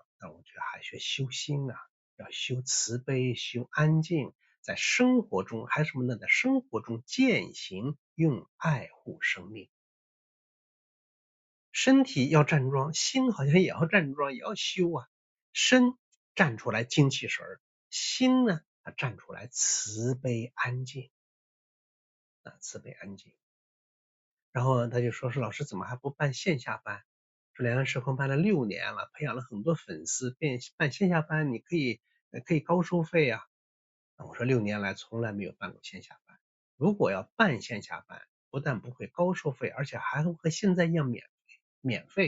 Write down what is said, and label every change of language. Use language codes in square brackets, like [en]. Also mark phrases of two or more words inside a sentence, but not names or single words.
[zh] 那我覺得還學修心啊，要修慈悲，修安靜，在生活中還什麼呢？在生活中踐行用愛護生命。身體要站樁，心好像也要站樁，也要修啊。身站出來精氣神，心呢，它站出來慈悲安靜啊，慈悲安靜。然後他就說老師怎麼還不辦線下班？說良安時空辦了6年了，培養了很多粉絲，辦線下班你可以高收費啊。我說6年來從來沒有辦過線下班，如果要辦線下班，不但不會高收費，而且還會和現在一樣免費。